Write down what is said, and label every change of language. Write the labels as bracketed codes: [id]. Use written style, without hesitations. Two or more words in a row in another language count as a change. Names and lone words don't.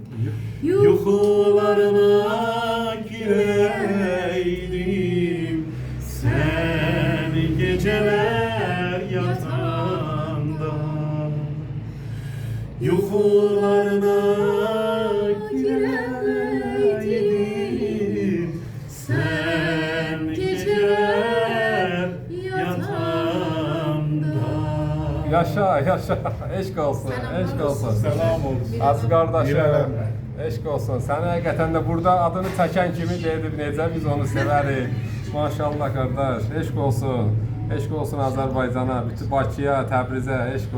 [az] Yuxularına gireydim, sen geceler yatağında. Yuxularına gireydim, sen geceler yatağında. Yaşa, yaşa. Eşq olsun, eşq olsun. Selam olsun. Aziz qardaşım, İrəlim. eşq olsun. Sən həqiqətən də burada adını çəkən kimi dedim, necə biz onu sevərik. Maşallah qardaş, eşq olsun. Eşq olsun Azərbaycana, bütün Bakıya, Təbrizə, eşq olsun.